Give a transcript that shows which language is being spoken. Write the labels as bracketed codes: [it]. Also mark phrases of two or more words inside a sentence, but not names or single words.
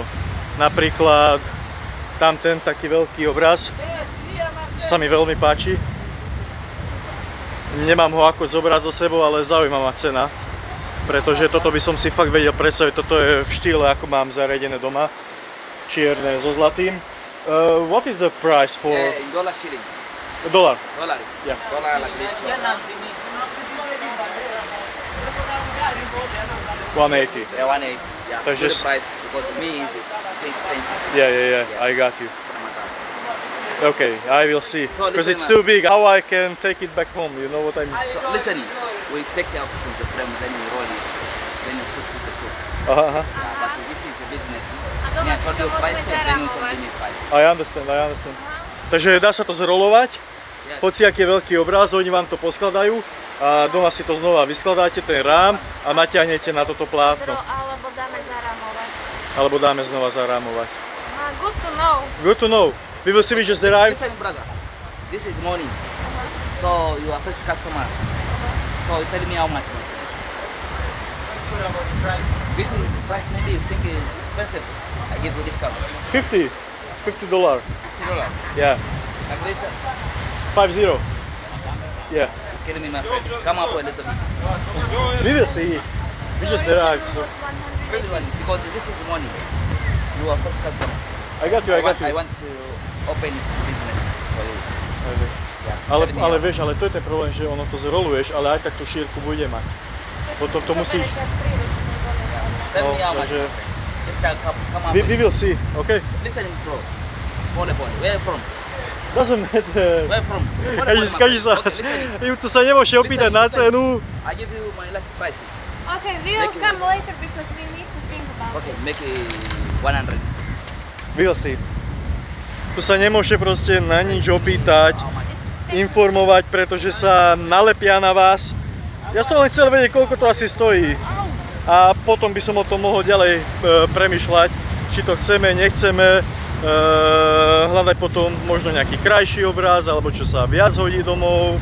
[sk] Napríklad tam ten taký veľký obraz sa mi veľmi páči. Nemám ho ako zobrať so sebou, ale zaujíma ma cena. Pretože toto by som si fakt vedel predstaviť, toto je v štýle, ako mám zariadené doma. Čierne so zlatým. [en] What is the price for? Dollar shilling. Dollar. Dollar. Yeah. Dollar like this. 180. Yeah, 180. Yeah. So So just- the price because me is 20. Yeah. I got you. Okay, I will see. So Because listen, it's too big. How I can take it back home? You know what I mean? So listen, we take out the frames and we roll it. Then we put to the top. Aha. But this is a business. [sk] A doma [en] Yeah, [sk] si [en] for to the [sk] môžeme [en] price, then we [sk] zarámovať. [en] continue price. I understand. [sk] Takže dá sa to zrolovať, [en] Yes. [sk] hociaký je veľký obraz, oni vám to poskladajú a doma si to znova vyskladáte, ten rám a natiahnete na toto plátno. Alebo dáme zarámovať. Alebo dáme znova zarámovať. [en] Good to know. Good to know. We will see we just arrived. Listen, brother. This is morning. So you are first customer. So tell me how much. This is price maybe you think is expensive. I give you discount. $50. $50. Yeah. Like this. 50. Yeah. Kidding me, my friend. Come up a little bit. We will see. We just arrived. So. Really one because this is morning. You are first customer. I got you. I want to open business for you. Yes. [sk] Ale, [en] tell me [sk] ale [en] how- [sk] vieš, ale to je ten problém, že ono to zroluješ, ale aj tak tú šírku bude mať. Potom to musíš... [en] Tell [sk] No, [en] me how much. [sk] takže... [en] my friend. Just come up. We will see, okay? Listen, bro. Pole. Where you from? Doesn't matter. Where from? [sk] Každý sa... [en] Okay, listen. [sk] Tu sa nemôže opýtať na cenu. [en] I give you my last price. Okay, we will Make it- come later because we need to think about Okay, it. make it 100. We'll see. [sk] Tu sa nemôže proste na nič opýtať, informovať, pretože sa nalepia na vás. Ja som len chcel vedieť, koľko to asi stojí. A potom by som o tom mohol ďalej premýšľať, či to chceme, nechceme, hľadať potom možno nejaký krajší obraz, alebo čo sa viac hodí domov.